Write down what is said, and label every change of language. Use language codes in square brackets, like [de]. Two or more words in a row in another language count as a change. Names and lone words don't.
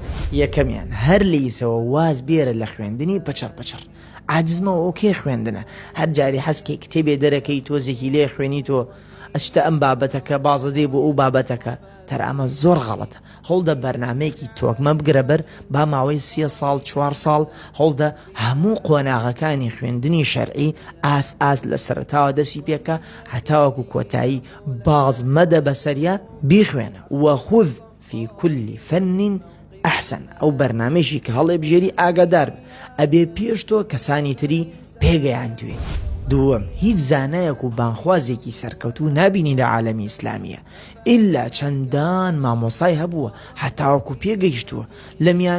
[ckb] یەکەمیان هەر لەیسەوە واز بێرە لە خوێندنی پەچەر پەچەر عاجزمەوە ئۆکێ خوێندنە هەر جاری حەزکەی کتێبێ دەرەکەی تۆزێکی لێ خوێنی تۆ ئەشتە ئەم بابەتەکە بازە دێ بۆ ئەو بابەتەکە تەر ئەمە زۆر غەڵەتە. هەوڵدە بەرنامەیەکی تۆکمە بگرە بەر با ماوەی 3 ساڵ 4 ساڵ هەوڵدە هەموو قۆناغەکانی خوێندنی شەرعی ئاس لە سەرەتاوە دەسی پێکە هەتاوەکو کۆتایی باز مەدە بەسەریە بیخوێنە [ar] وەخوذ في كل فن ئەحسن. [ckb] ئەو بەرنامەیەشی کە هەڵێ بژێری ئاگادار ئەبێ پێش تۆ کەسانی تری پێگەیان دوێ. دووەم هیچ زانایەک و بانخوازێکی سەرکەوتوو نابینی لە عالەمی ئیسلامیە ئللا چەندان مامۆسای هەبووە هەتاوەکو پێگەیشتووە لەمیان